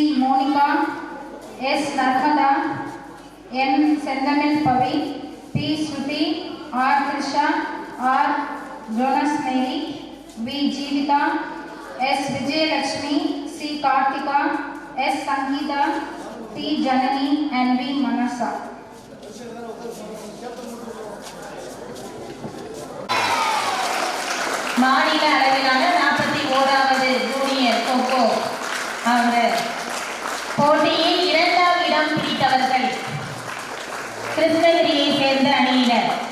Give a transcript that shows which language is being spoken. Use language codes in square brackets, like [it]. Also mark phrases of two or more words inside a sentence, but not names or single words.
[ta] मोनिका, एस नर्मदा, एन सेंदमिल पवी, पी श्रुति, आर त्रिषा, आर जोनस मेरी, वी जीविता, एस विजयलक्ष्मी, सी कार्तिका, एस संगीता, टी जननी एंड वी मनसा. மாநில அளவிலான 41வது ஜூனியர் கோகோ போட்டியில் 2ஆம் இடம் பிடித்தவர்கள் கிருஷ்ணகிரியை சேர்ந்த அணியினர்.